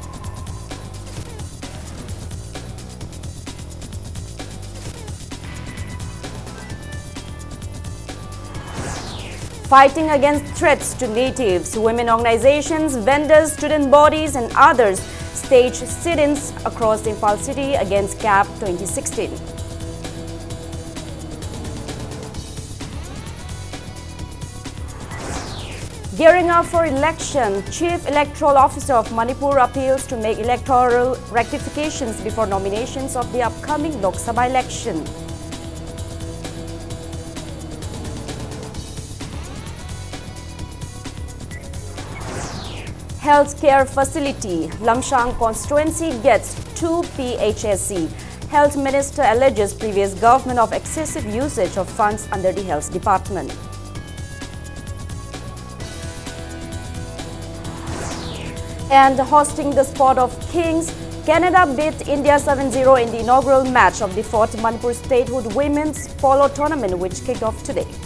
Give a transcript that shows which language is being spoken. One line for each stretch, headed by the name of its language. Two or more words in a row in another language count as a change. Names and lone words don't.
English: Fighting against threats to natives, women organizations, vendors, student bodies and others staged sit-ins across Imphal city against CAP 2016. Gearing up for election, Chief Electoral Officer of Manipur appeals to make electoral rectifications before nominations of the upcoming Lok Sabha election. Healthcare facility, Lamshang constituency gets 2 PHSC. Health Minister alleges previous government of excessive usage of funds under the Health Department. And hosting the sport of kings, Canada beat India 7-0 in the inaugural match of the 4th Manipur Statehood Women's Polo Tournament, which kicked off today.